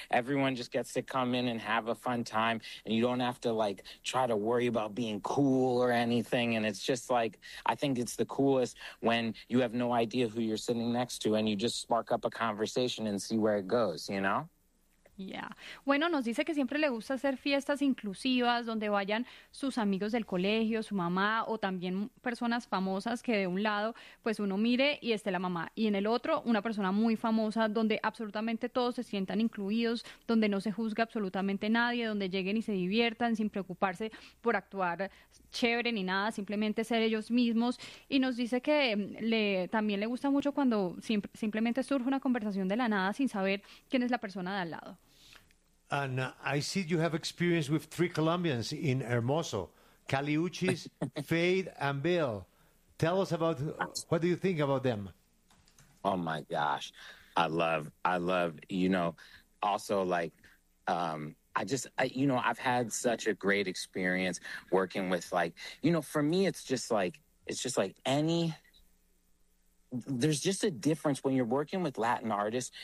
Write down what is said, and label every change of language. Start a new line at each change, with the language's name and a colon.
English: Everyone just gets to come in and have a fun time, and you don't have to like try to worry about being cool or anything. And it's just like, I think it's the coolest when you have no idea who you're sitting next to and you just spark up a conversation and see where it goes, you know? Yeah.
Spanish: Bueno, nos dice que siempre le gusta hacer fiestas inclusivas donde vayan sus amigos del colegio, su mamá o también personas famosas, que de un lado pues uno mire y esté la mamá y en el otro una persona muy famosa, donde absolutamente todos se sientan incluidos, donde no se juzgue absolutamente nadie, donde lleguen y se diviertan sin preocuparse por actuar chévere ni nada, simplemente ser ellos mismos. Y nos dice que también le gusta mucho cuando simplemente surge una conversación de la nada sin saber quién es la persona de al lado.
English: And I see you have experience with three Colombians in Hermoso, Cali Uchis, Fade, and Bill. Tell us about, what do you think about them? Oh my gosh. I love, you know, also like, I've had such a great experience working with, like, you know, for me, it's just like any, there's just a difference when you're working with Latin artists.